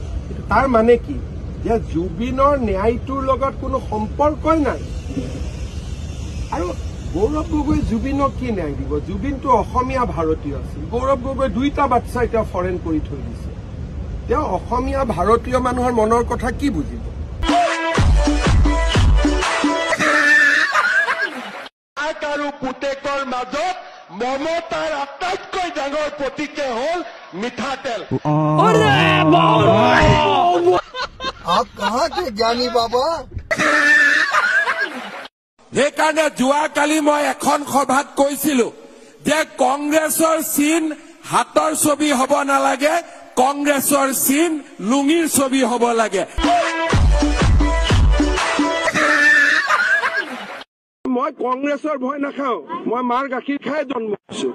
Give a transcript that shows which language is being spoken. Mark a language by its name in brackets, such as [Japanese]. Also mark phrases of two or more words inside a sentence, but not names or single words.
[Assamese] তাৰ মানে কি যে জুবিনৰ ন্যায়টোৰ লগত কোনো সম্পৰ্কই নাই আৰু গৌৰৱ গগৈ জুবিনক কি ন্যায় দিব জুবিনটো অসমীয়া ভাৰতীয় আছিল গৌৰৱ গগৈ 2টা বাচ্চা এতিয়া ফৰেন কৰি থৈ দিছে তেওঁ অসমীয়া ভাৰতীয় মানুহৰ মনৰ কথা কি বুজিব আৰু পুতেকৰ মাজত মমতাৰ আটাইতকৈ ডাঙৰ প্ৰতীকে হ'ল মিঠাতেল [Hindi] आप कहाँ थे ज्ञानी बाबा [Assamese] সেইকাৰণে যোৱাকালি মই এখন সভাত কৈছিলো যে কংগ্ৰেছৰ চিন হাতৰ ছবি হ'ব নালাগে কংগ্ৰেছৰ চিন লুঙিৰ ছবি হ'ব লাগে মই কংগ্ৰেছৰ ভয় নাখাওঁ মই মাৰ গাখীৰ খাই জন্ম হৈছো